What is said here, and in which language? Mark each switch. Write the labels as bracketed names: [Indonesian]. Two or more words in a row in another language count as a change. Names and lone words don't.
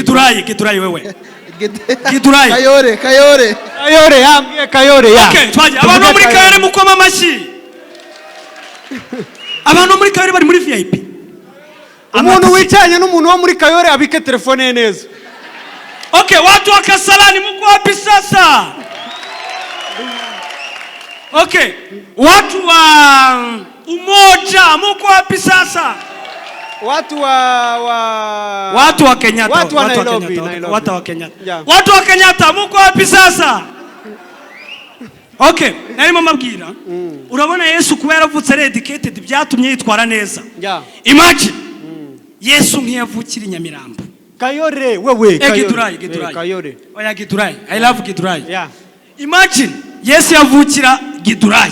[Kinyarwanda] Kidurayi wewe. Kidurayi. Kayore yambwiye Kayore ya. Okay, twaje abantu muri Kayore mukoma amashyi. Abantu muri Kayore bari muri VIP. Umuntu wicanye n'umuntu wo muri Kayore abike telefone ye neza. [Swahili] Okay, watu wa Kasarani mko wapi sasa? Okay, watu wa Umoja mko wapi sasa? Watu wa Kenyatta. Watu wa Nairobi. Watu wa Kenyatta. Watu wa Kenyatta mko wapi sasa? [Kinyarwanda] Okay, narimo mabwira. Urabona Yesu kuba yaravutse ari educated byatumye yitwara neza. Imagine. Yesu nkiyavukira Nyamirambo. Kayore wewe Kayore. Oya Gidurayi. [English] I love Gidurayi. [Kinyarwanda] Imagine Yesu yavukira Gidurayi.